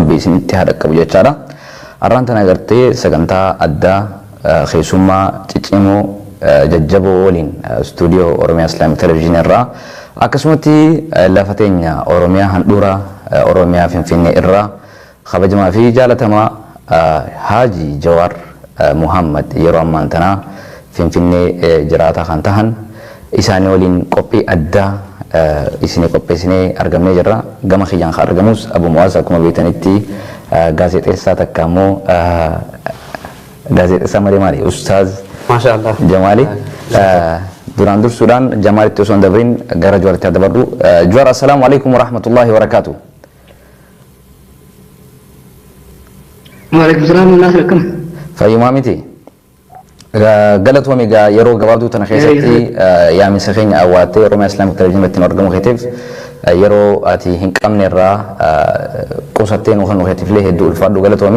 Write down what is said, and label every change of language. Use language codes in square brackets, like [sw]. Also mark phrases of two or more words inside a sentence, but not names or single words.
[om] rabbi isinitti haa dhaqqabu jechaadha. Arraan tana gartee sagantaa addaa keessummaa ciccimoo jajjaboo waliin stuudiyoo Oromiyaa Islaamic Television irraa akkasumatti lafa teenya Oromiyaa handhuura Oromiyaa Finfinnee irraa kabajamaa fi jaalatamaa Haaji Jawaar Muhammad yeroo ammaan tanaa Finfinnee jiraataa kan tahan isaanii waliin qophii addaa isinii qopheessinee argamnee jirra. Gama kiyyaan kan argamus Abu Mu'aaz akkuma beektanitti gaazexeessaa takka immoo gaazexeessaa malee maali Ustaaz Maashaallah Jamaali duraan dursuudhaan Jamaalitti osoo hin dabrin gara Jawaaritti dabarru. [ar] Jawaar, السلام عليكم ورحمة الله وبركاته. وعليكم السلام ورحمة الله. [om] Fayyumaa miti? Galatoomii gaa yeroo gabaabduu tana keessatti yaamisa keenya awwaattee Oromiyaa Islaamic Television irratti argamu keetiif yeroo ati hin qabne irraa qusattee nu kan keetiif illee hedduu ulfaadhu galatoomii.